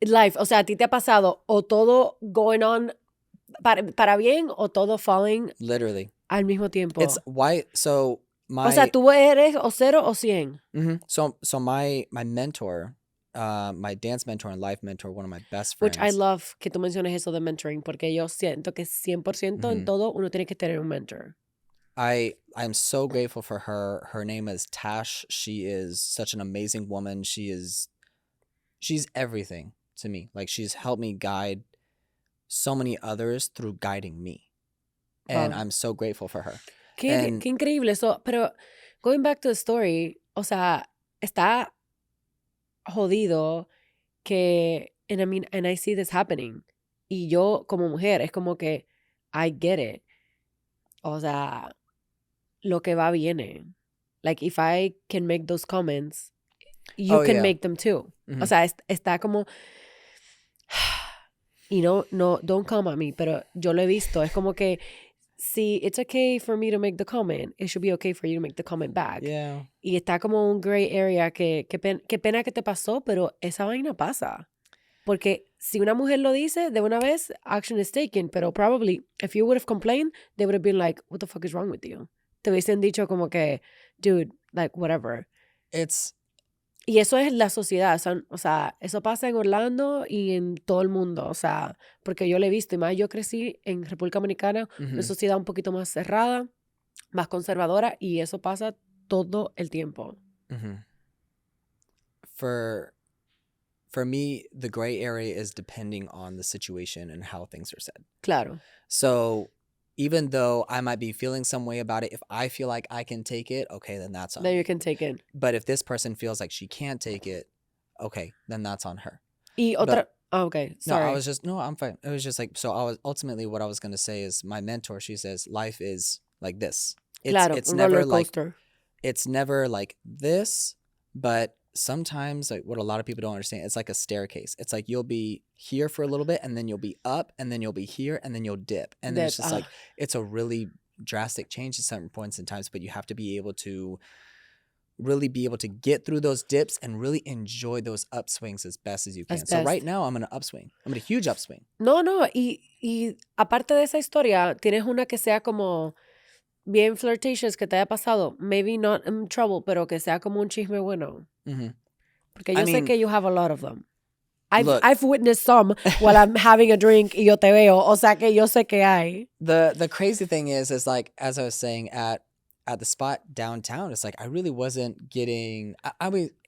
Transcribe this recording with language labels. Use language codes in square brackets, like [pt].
[es] Life, o sea, a ti te ha pasado o todo [en] going on [es] para bien o todo [en] falling Literally. [es] al mismo tiempo. [en] It's why, so my... [es] O sea, tú eres o 0 o 100. [en] So my mentor, my dance mentor and life mentor, one of my best friends. Which I love [es] que tú menciones eso de mentoring, porque yo siento que 100% en todo uno tiene que tener un mentor. [en] I'm so grateful for her. Her name is Tash. She is such an amazing woman. She's everything to me. Like, she's helped me guide so many others through guiding me. And I'm so grateful for her. [es] Qué increíble eso. Pero [en] going back to the story, [es] o sea, está jodido que, [en] and I mean, and I see this happening. [es] Y yo como mujer es como que [en] I get it. [es] O sea, lo que va viene. [en] Like, if I can make those comments, you can make them too. [es] O sea, está como... Y no, [en] don't come at me, [es] pero yo lo he visto. Es como que, si [en] it's okay for me to make the comment, it should be okay for you to make the comment back. Yeah. [es] Y está como un gray area que qué pena que te pasó, pero esa vaina pasa. Porque si una mujer lo dice, de una vez, [en] action is taken. [es] Pero [en] probably, if you would have complained, they would have been like, what the fuck is wrong with you? [es] Te hubiesen dicho como que, [en] dude, like, whatever. [es] Y eso es la sociedad. O sea, eso pasa en Orlando y en todo el mundo. O sea, porque yo lo he visto. Y más, yo crecí en República Dominicana, una sociedad un poquito más cerrada, más conservadora. Y eso pasa todo el tiempo. [en] For me, the gray area is depending on the situation and how things are said. [es] Claro. [en] So even though I might be feeling some way about it, if I feel like I can take it, okay, then that's on me. Then you can take it. But if this person feels like she can't take it, okay, then that's on her. [es] Y otra... [en] okay, sorry. I'm fine. It was just like, so ultimately what I was going to say is, my mentor, she says, life is like this. It's never like, it's never like this, but sometimes, like, what a lot of people don't understand, it's like a staircase. It's like you'll be here for a little bit, and then you'll be up, and then you'll be here, and then you'll dip. And then it's just like, it's a really drastic change at certain points in times, but you have to be able to really be able to get through those dips and really enjoy those upswings as best as you can. So right now I'm in an upswing. I'm in a huge upswing. [es] No, y aparte de esa historia, tienes una que sea como bien flirtatious que te haya pasado. [en] Maybe not in trouble, [es] pero que sea como un chisme bueno. Porque yo sé que [en] you have a lot of them. I've witnessed some while I'm having a drink [es] y yo te veo. O sea que yo sé que hay. [en] The crazy thing is like, as I was saying, at the spot downtown, it's like I really wasn't getting. I mean,